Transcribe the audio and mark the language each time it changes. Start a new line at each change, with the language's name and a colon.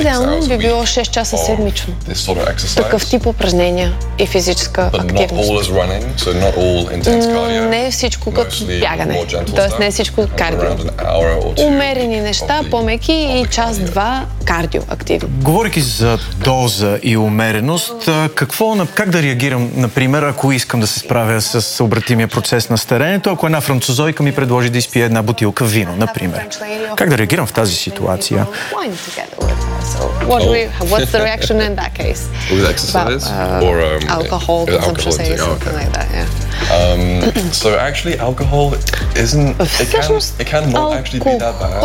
Bulgarian: идеално би било 6 часа седмично
English: this sort of exercise,
Bulgarian: такъв тип упражнения и физическа активност.
English: But not all is running, so not all intense cardio,
Bulgarian: не е всичко като бягане, т.е. не е всичко кардио. Умерени неща, по-меки и час-два кардио активно. Говорейки за доза и умереност, как да реагирам, например, ако искам да се справя с обратимия процес на стареенето, ако една французойка ми предложи да изпие една бутилка вино, например. Как да реагирам в тази ситуация?
English: What's the reaction in that case? With exercise? Or alcohol consumption, say something like that, yeah. So actually alcohol isn't... It can not actually be that bad.